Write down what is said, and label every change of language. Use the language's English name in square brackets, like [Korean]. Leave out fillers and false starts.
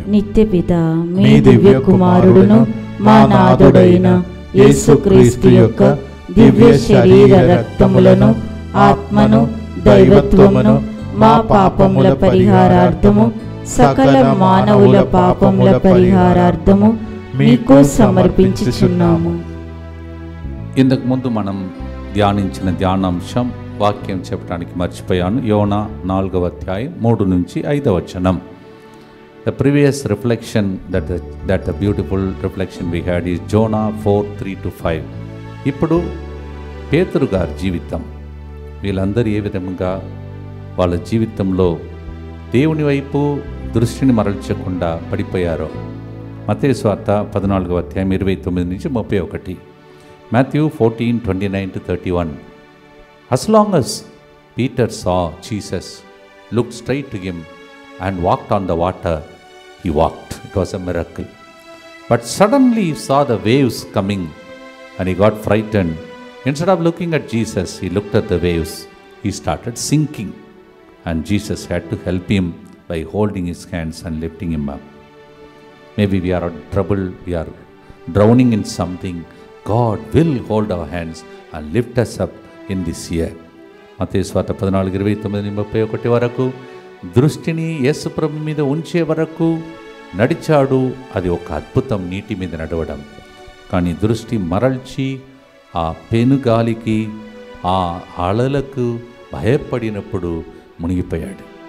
[Telugu] నిత్యపిత మీ దివ్య కుమారుడును మా నాథుడైన యేసుక్రీస్తు యొక్క దివ్య శరీర రక్తములను ఆత్మను దైవత్వమును మా పాపముల పరిహారార్థము సకల మానవుల పాపముల పరిహారార్థము మీకు సమర్పించుచున్నాము. ఇంతకు ముందు మనం ధ్యానించిన ధ్యానాంశం వాక్యం చెప్పడానికి మర్చిపోయాను. యోనా 4వ అధ్యాయం 3 నుంచి 5వ వచనం. [English] The previous reflection that the beautiful reflection we had is Jonah 4:3-5. [Telugu] ఇప్పుడు పేతురు గారి జీవితం, వీళ్ళందరూ ఏ విధంగా వాళ్ళ జీవితంలో దేవుని వైపు దృష్టిని మరల్చకుండా పడిపోయారో. మత్తయి సువార్త 14వ అధ్యాయం 29 నుంచి 31. [English] Matthew 14:29-31. As long as Peter saw Jesus, looked straight to him and walked on the water, he walked. It was a miracle. But suddenly he saw the waves coming and he got frightened. Instead of looking at Jesus, he looked at the waves. He started sinking and Jesus had to help him by holding his hands and lifting him up. Maybe we are in trouble, we are drowning in something. God will hold our hands and lift us up in this year. [Telugu] మత్తయి సువార్త 14:29-31 వరకు దృష్టిని యేసు ప్రభు మీద ఉంచే వరకు నడిచాడు. అది ఒక అద్భుతం, నీటి మీద నడవడం. కానీ దృష్టి మరల్చి ఆ పెనుగాలికి ఆ అలలకు భయపడినప్పుడు మునిగిపోయాడు.